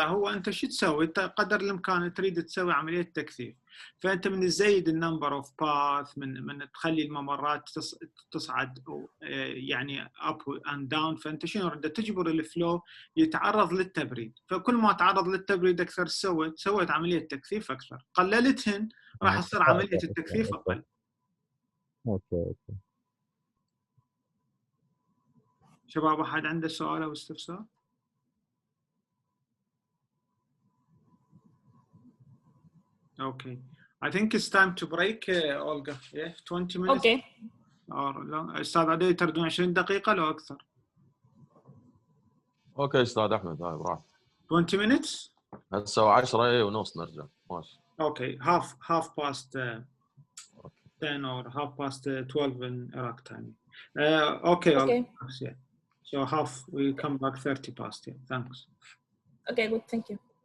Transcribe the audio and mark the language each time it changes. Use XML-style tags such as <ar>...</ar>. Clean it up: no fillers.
<ar>هو انت شو تسوي؟ انت قدر الامكان تريد تسوي عمليه تكثيف، فانت من تزيد</ar> <en>النمبر of path,</en> <ar>من تخلي الممرات تصعد يعني</ar> <en>up and down,</en> <ar>فانت شنو بدك تجبر الفلو يتعرض للتبريد. فكل ما تعرض للتبريد اكثر سويت عمليه تكثيف اكثر، قللتهن راح تصير عمليه التكثيف اقل. اوكي. شباب احد عنده سؤال او استفسار؟</ar> <en>Okay, I think it's time to break, Olga. Yeah, 20 minutes. Okay. Or long.</en> <ar>أستاذ عدي تردون 20 دقيقة لو أكثر. اوكي استاذ احمد، هاي براحتك.</ar> <en>20 minutes.</en> <ar>هسه 10 ونص نرجع. ماشي.</ar> <en>Okay, half past 10 or half past 12 in Iraq time. Okay. Okay. Yeah. So half we come back 30 past. Yeah. Thanks. Okay, good. Thank you.</en>